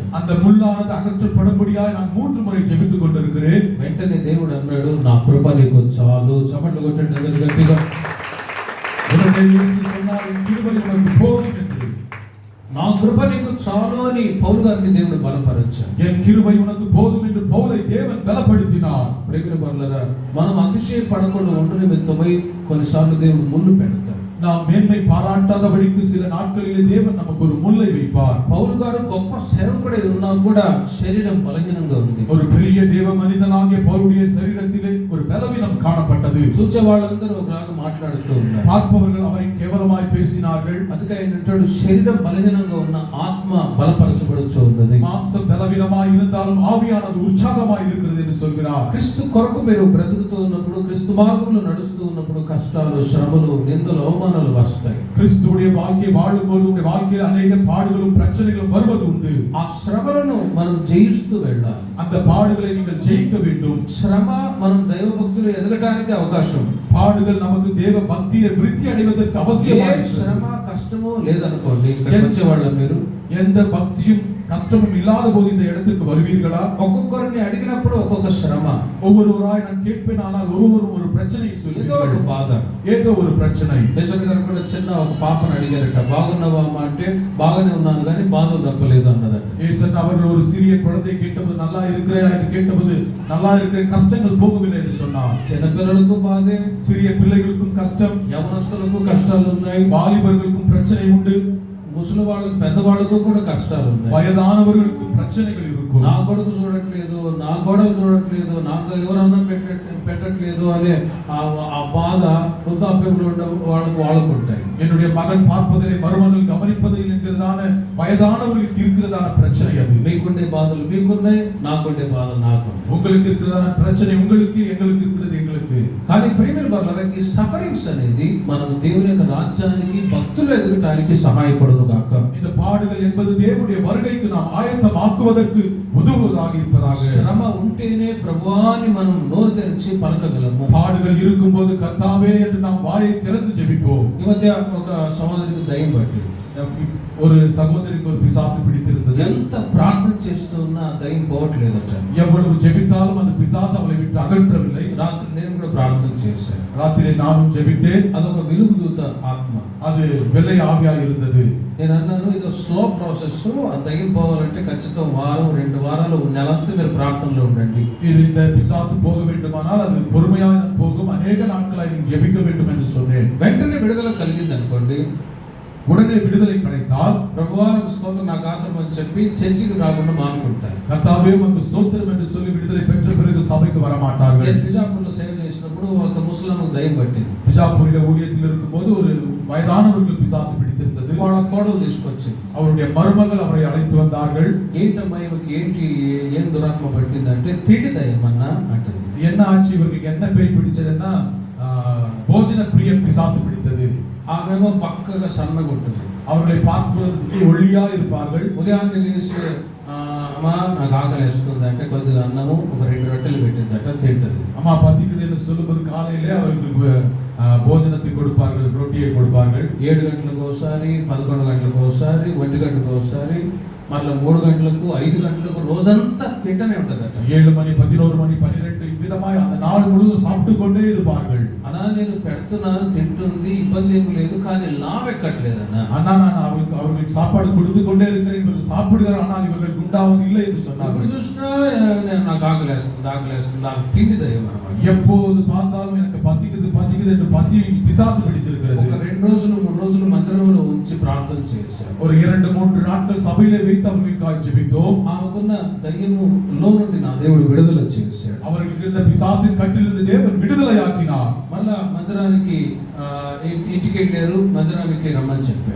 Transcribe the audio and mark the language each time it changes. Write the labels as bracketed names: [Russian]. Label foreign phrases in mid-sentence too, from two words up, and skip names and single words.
[Tamil] அந்த முள்ளானது அகற்றப்படும்படியாய் நான் 3 முறை ஜெபித்துக் கொண்டிருக்கிறேன். [Telugu] వెంటనే దేవుడు అన్నాడు, నా కృప నీకు చాలు. చప్పట్లు కొట్టండి అందరూ గట్టిగా. [Tamil] உடனே இயேசு சொன்னார், என் கிருபை உனக்கு போதும் என்று. [Telugu] నా కృప నీకు చాలు అని పౌలు గారిని దేవుడు బలపరిచాడు. [Tamil] என் கிருபை உனக்கு போதும் என்று பவுலை தேவன் பலப்படுத்தினார். [Telugu] ప్రియమైన వారలారా, మనం అతిశయపడకుండా ఉండు నిమిత్తమై కొన్నిసార్లు దేవుడు ముళ్ళు పెడతాడు. [Tamil] நாம் மேன்மை பாராட்டாதபடிக்கு சில நாட்களிலே தேவன் நமக்கு ஒரு முள்ளை வைப்பார். [Telugu] పౌలు గారు గొప్ప సేవకుడై ఉన్నా కూడా శరీరం బలహీనంగా ఉంది. [Tamil] ஒரு பெரிய தேவ மனிதனாகிய பவுலுடைய சரீரத்திலே ஒரு பலவீனம் காணப்பட்டது. [Telugu] చూచే వాళ్ళందరూ ఒకలాగా మాట్లాడుతూ ఉన్నారు. [Tamil] பார்ப்பவர்கள் அவரை கேவலமாய் பேசினார்கள். [Telugu] అందుకే ఆయన అంటాడు, శరీరం బలహీనంగా ఉన్న ఆత్మ బలపరచబడుచు ఉన్నది. [Tamil] மாம்சம் பலவீனமாய் இருந்தாலும் ஆவியானது உற்சாகமாய் இருக்கிறது என்று சொல்கிறார். [Telugu] క్రీస్తు కొరకు మీరు బ్రతుకుతూ ఉన్నప్పుడు, క్రీస్తు మార్గంలో నడుస్తూ ఉన్నప్పుడు కష్టాలు, శ్రమలు, నిందలు, అవమానాలు వస్తాయి. [Tamil] கிறிஸ்துவுடைய வாழ்க்கை வாழும்போது உங்களுடைய வாழ்க்கையில் அநேக பாடுகளும் பிரச்சனைகளும் வருவது உண்டு. [Telugu] ఆ శ్రమలను మనం జయిస్తూ వెళ్ళాలి. [Tamil] அந்த பாடுகளை நீங்கள் ஜெயிக்க வேண்டும். [Telugu] శ్రమ మనం దైవ భక్తులు ఎదగటానికి అవకాశం. [Tamil] பாடுகள் நமக்கு தேவ பக்தியை விருத்தி அடைவதற்கு [Telugu] ఏ [Tamil] அவசியமாக [Telugu] శ్రమ కష్టము లేదనుకోండి, ఇక్కడికి వచ్చేవాళ్ళ మీరు [Tamil] எந்த பக்தியும் கஷ்டமும் இல்லாத போது இந்த இடத்திற்கு வருவீர்களா? [Telugu] ఒక్కొక్కరిని అడిగినప్పుడు ఒక్కొక్క శ్రమ, [Tamil] ஒவ்வொருவராய் நான் கேட்பேன், ஆனால் ஒவ்வொருவரும் ஒரு பிரச்சனையை [Telugu] ఏదో ఒక [Tamil] சொல்லுவீர்கள். [Telugu] బాధ. [Tamil] ஏதோ ஒரு பிரச்சனை. [Telugu] యశోద గారు కూడా చిన్న ఒక పాపను అడిగారట, బాగున్నావా అమ్మా అంటే, బాగానే ఉన్నాను కానీ బాధలు తప్పలేదు అన్నదట. [Tamil] ஏசன் அவர்கள் ஒரு சிறிய குழந்தை கேட்டபோது நல்லா இருக்கிறையா என்று கேட்டபோது நல்லா இருக்கிறேன், கஷ்டங்கள் போகவில்லை என்று சொன்னார். [Telugu] చిన్నపిల్లలకు బాధే, [Tamil] சிறிய பிள்ளைகளுக்கும் கஷ்டம், [Telugu] యవనస్తులకు కష్టాలు ఉన్నాయి, [Tamil] வாலிபர்களுக்கும் பிரச்சனை உண்டு, [Telugu] ముసలి వాళ్ళకు, పెద్దవాళ్ళకు కూడా కష్టాలు ఉన్నాయి. [Tamil] வயதானவர்களுக்கும் பிரச்சனைகள் இருக்கும். [Telugu] నా కొడుకు చూడట్లేదు, నా గొడవ చూడట్లేదు, నాకు ఎవరు అన్నం పెట్టట్లేదు అనే ఆ బాధ వృద్ధాప్యంలో ఉండే వాళ్ళకు ఉంటాయి. [Tamil] என்னுடைய மகன் பார்ப்பதிலே மருமகள் கவனிப்பதில் என்கிறதான வயதானவர்களுக்கு இருக்கிறதான பிரச்சனை அது. [Telugu] మీకుండే బాధలు మీకున్నాయి, నాకుండే బాధలు నాకు. [Tamil] உங்களுக்கு இருக்கிறதான பிரச்சனை உங்களுக்கு, எங்களுக்கு இருக்கிறது எங்களுக்கு. [Telugu] కానీ ప్రియమైన వారలారా, ఈ సఫరింగ్స్ అనేది మనం దేవుని యొక్క రాజ్యానికి, భక్తులు ఎదగటానికి సహాయపడును గాక. [Tamil] இந்த பாடுகள் என்பது தேவனுடைய வருகைக்கு நாம் ஆயத்தமாக்குவதற்கு உதவுவதாக இருப்பதாக. [Telugu] శ్రమ ఉంటేనే ప్రభువాని మనం నోరు తెరిచి పలకగలము. [Tamil] பாடுகள் இருக்கும்போது கர்த்தாவே என்று நாம் வாயை திறந்து ஜெபிப்போம். [Telugu] ఈ మధ్య ఒక సహోదరికి దయ్యం పట్టింది. [Tamil] ஒரு சகோதரிக்கு ஒரு பிசாசு பிடித்திருந்தது. [Telugu] ఎంత ప్రార్థన చేస్తున్నా దయ్యం పోవట్లేదట. [Tamil] எவ்வளவு ஜெபித்தாலும் அந்த பிசாசு அவளை விட்டு அகற்றவில்லை. [Telugu] రాత్రి నేను కూడా ప్రార్థన చేశాను. [Tamil] ராத்திரி நானும் ஜெபித்தேன். [Telugu] అదొక వెలుగుదూత ఆత్మ. [Tamil] அது வெள்ளை ஆவியா இருந்தது. [Telugu] నేను అన్నాను ఇది [English] slow process, [Telugu] ఆ దయ్యం పోవాలంటే ఖచ్చితంగా వారం 2 వారాలు నెలంతా మీరు ప్రార్థనలో ఉండండి. [Tamil] இது இந்த பிசாசு போக வேண்டுமானால் அது பொறுமையாக போகும், அநேக நாட்களாய் நீ ஜெபிக்க வேண்டும் என்று சொன்னேன். [Telugu] వెంటనే విడుదల కలిగింది అనుకోండి, [Tamil] உடனே விடுதலை கிடைத்தால் [Telugu] ప్రభువా నాకు స్తోత్రం నాకు ఆత్మ అని చెప్పి చర్చికి రాకుండా మానుకుంటారు. [Tamil] கர்த்தாவே உமக்கு ஸ்தோத்திரம் என்று சொல்லி விடுதலை பெற்ற பிறகு சபைக்கு வர மாட்டார்கள். [Telugu] నేను బిజాపూర్లో సేవ చేసినప్పుడు ఒక ముస్లింకు దయ్యం పట్టింది. [Tamil] பிஜாப்பூரில் ஊழியத்தில் இருக்கும்போது ஒரு வயதானவர்கள் பிசாசு பிடித்திருந்தது. [Telugu] కోడలు తీసుకొచ్చింది. [Tamil] அவருடைய மருமகள் அவரை அழைத்து வந்தார்கள். [Telugu] ఏంటమ్మా ఇవకి ఏంటి ఏం దురాత్మ పట్టిందంటే తిండి దయ్యం అన్నా అంటుంది. [Tamil] என்ன ஆச்சு இவருக்கு என்ன பேய் பிடிச்சதுன்னா போஜன பிரிய பிசாசு பிடித்தது. [Telugu] ఆమెమో పక్కగా సన్నగా ఉంటుంది. [Tamil] அவர்களை பார்ப்பதற்கு ஒல்லியா இருப்பார்கள். [Telugu] ఉదయాన్నే లేచి అమ్మా నాకు ఆకలిస్తుంది అంటే కొద్దిగా అన్నము ఒక 2 రొట్టెలు పెట్టిందట, తింటది. [Tamil] அம்மா பசிக்குது என்று சொல்லும்போது காலையிலே அவர்களுக்கு భోజనத்தை கொடுப்பார்கள், ரொட்டியை கொடுப்பார்கள். [Telugu] 7 గంటలకు ఒకసారి, 11 గంటలకు ఒకసారి, 1 గంటకు ఒకసారి, మళ్ళీ 3 గంటలకు, 5 గంటలకు రోజంతా తింటనే ఉంటదట. [Tamil] 7 மணி, 11 மணி, 12 இவ்விதமாய் அந்த நாள் முழுவதும் சாப்பிட்டு கொண்டே இருப்பார்கள். [Telugu] అన్నా నేను పెడుతున్నాను, తింటుంది, ఇబ్బంది ఏమీ లేదు, కానీ లావెక్కట్లేదన్నా. [Tamil] அண்ணா நான் அவர்களுக்கு சாப்பாடு கொடுத்து கொண்டே இருக்கிறேன், இவர்கள் சாப்பிடுகிறார், ஆனால் இவர்கள் குண்டாவது இல்லை என்று சொன்னார்கள். [Telugu] ఇప్పుడు చూసినా నాకు ఆకలేస్తుంది నాకు తిండి దయ్యం అన్నమాట. [Tamil] எப்போது பார்த்தாலும் எனக்கு பசிக்குது என்று பசி பிசாசு பிடித்திருக்கிறது. [Telugu] ఒక 2 రోజులు 3 రోజులు మందిరంలో ఉంచి ప్రార్థన చేశారు. [Tamil] ஒரு 2-3 நாட்கள் சபையிலே வைத்து அவர்களுக்காக ஜெபித்தோம். [Telugu] ఆమెకున్న దయ్యములో నుండి నా దేవుడు విడుదల చేశాడు. [Tamil] அவர்களுக்கு இருந்த பிசாசின் கட்டிலிருந்து தேவன் விடுதலையாக்கினார். [Telugu] మళ్ళా మందిరానికి ఇంటికి వెళ్ళారు, మందిరానికి రమ్మని చెప్పాడు.